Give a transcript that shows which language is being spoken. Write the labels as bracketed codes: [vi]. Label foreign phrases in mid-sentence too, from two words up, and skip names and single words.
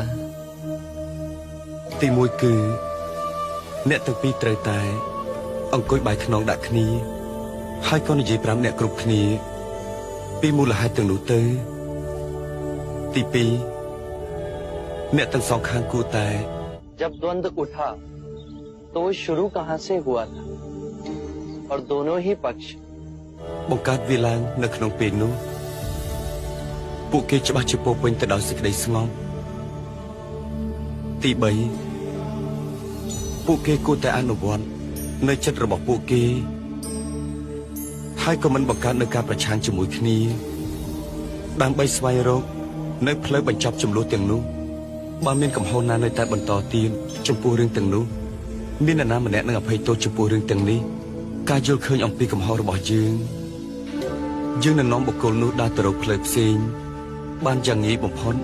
[km] ទីមួយគឺអ្នកទាំងពីរត្រូវតែអង្គុយបាយខ្នងដាក់គ្នាហើយក៏និយាយប្រាប់អ្នកគ្រប់គ្នាពីមូលហេតុទាំងនោះទៅទីពីរអ្នកទាំងសងខាងគួរតែ [hi] जब द्वंद उठा तो वो शुरू कहाँ से हुआ था और दोनों ही पक्ष [km] បង្កើតវាឡើងនៅក្នុងពេលនោះពួកគេច្បាស់ជាពោពេញទៅដោយសេចក្តីស្ងប់ទី3ពួកគេគួរតែអនុវត្តនៅចិត្តរបស់ពួកគេ ហើយក៏មិនបង្កើតនៅការប្រឆាំងជាមួយគ្នាដើម្បីស្វែងរកនៅផ្លូវបញ្ចប់ចំនួនទាំងនោះបើមានកំហុសណានៅតែបន្តទៀតចំពោះរឿងទាំងនោះមាននរណាម្នាក់នឹងអភ័យទោសចំពោះរឿងទាំងនេះការយល់ឃើញអំពីកំហុសរបស់យើងនឹងនាំបុគ្គលនោះដើរទៅរកផ្លូវផ្សេងបានយ៉ាងងាយបំផុត